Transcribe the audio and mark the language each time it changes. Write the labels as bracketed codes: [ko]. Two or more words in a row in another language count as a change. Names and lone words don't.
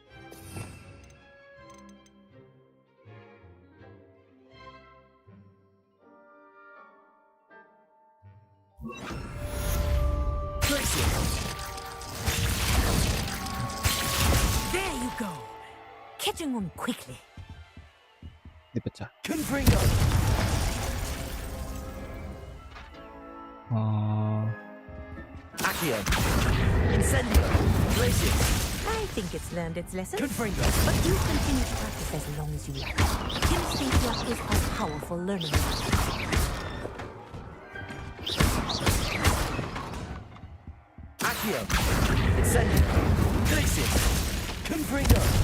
[en] There you go. Catching on quickly. Dipecah. Confringo. Accio. Incendio. Glacius. I think it's learned its lesson. Confringo. But do continue to practice as long as you like. Kinesthesia is a powerful learning method. Accio. Incendio. Glacius. Confringo.